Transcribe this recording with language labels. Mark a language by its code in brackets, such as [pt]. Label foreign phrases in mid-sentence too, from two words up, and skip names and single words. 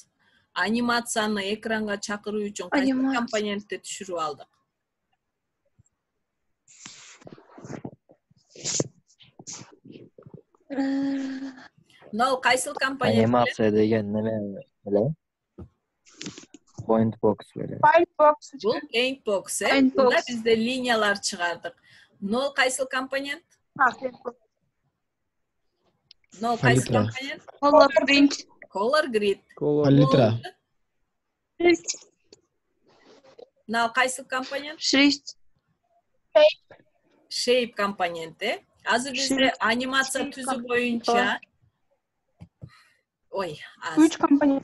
[ky] Анимацияны экранга чакыруу үчүн кайсыл компонентти түшүрүп алдык? Мынау кайсыл компонент? Анимация деген неме эле? [en] Point box [ky] беле. Бул [en] paint box, [ky] Paint Бунда box. бизде линиялар чыгардык. Мынау кайсыл компонент? Мынау кайсыл Палитра. компонент? [en] Color print. Color grid. [ky] Палитра. Мынау кайсыл компонент? Шрифт. Shape компоненти. Азыр бизде анимация түзүү боюнча Үч компонент.